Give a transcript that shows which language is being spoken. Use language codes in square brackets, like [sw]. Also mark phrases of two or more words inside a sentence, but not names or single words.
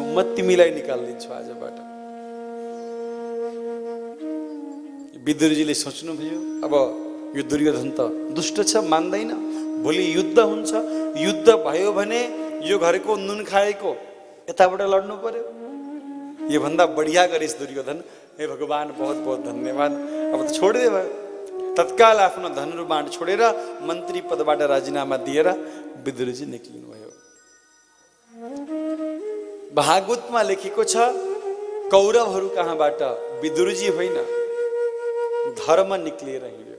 [ne] म तिमीलाई निकालिदिन्छु आजबाट। विदुरजीले सोच्नुभयो, अब यो दुर्योधन त दुष्ट छ, मान्दैन। भोलि युद्ध हुन्छ, युद्ध भयो भने यो घरको नुन खाएको यताबाट लड्नु पर्यो। यो भन्दा बढिया गरिस् दुर्योधन। [hi] हे भगवान, बहुत बहुत धन्यवाद। [ne] अब त छोडिदिए भयो। तत्काल आफ्नो धन र बाँड छोडेर मन्त्री पदबाट राजीनामा दिएर विदुरजी निक्लिनु भयो। भागवतमा लेखेको छ, कौरवहरू कहाँबाट? विदुरजी होइन, धर्म निक्लिएर हिँड्यो।